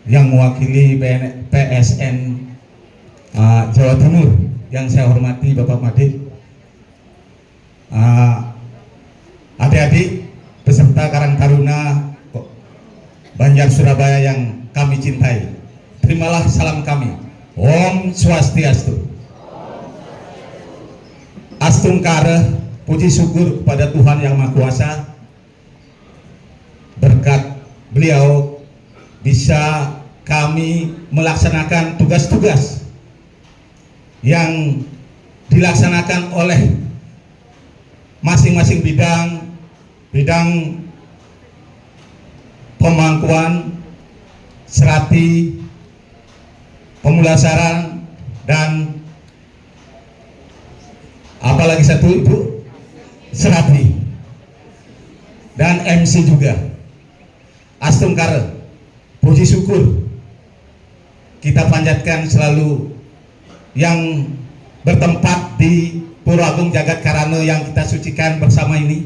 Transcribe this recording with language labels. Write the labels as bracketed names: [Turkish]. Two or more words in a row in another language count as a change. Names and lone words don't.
[Indonesian] yang mewakili PSN Jawa Timur yang saya hormati Bapak Made, adik-adik peserta Karang Taruna Banjar Surabaya yang kami cintai, terimalah salam kami. [Sanskrit] Om Swastiastu. [Indonesian] Astungkare, puji syukur kepada Tuhan Yang Maha Kuasa, berkat beliau bisa kami melaksanakan tugas-tugas yang dilaksanakan oleh masing-masing bidang pemangkuan, serati, pemulasaran, dan apalagi satu Ibu, serati, dan MC juga. Astungkare, puji syukur kita panjatkan selalu yang bertempat di Pura Agung Jagat Karana yang kita sucikan bersama ini.